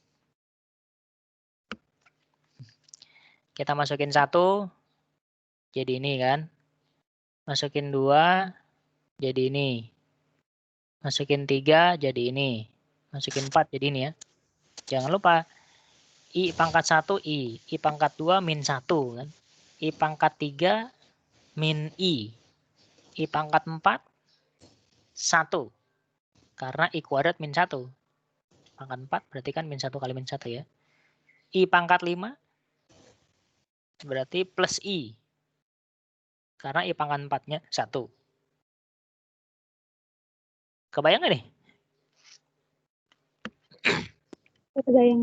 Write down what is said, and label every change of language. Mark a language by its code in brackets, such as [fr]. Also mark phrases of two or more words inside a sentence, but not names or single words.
[id] Kita masukin 1, jadi ini kan. Masukin 2, jadi ini. Masukin 3, jadi ini. Masukin 4, jadi ini ya. Jangan lupa, I pangkat 1, I. I pangkat 2, min 1 kan. I pangkat 3, min I. I pangkat 4, 1. Karena I kuadrat min 1. Pangkat 4 berarti kan min 1 kali min 1 ya. I pangkat 5 berarti plus I. Karena I pangkat 4-nya 1. Kebayang nggak nih? Kebayang.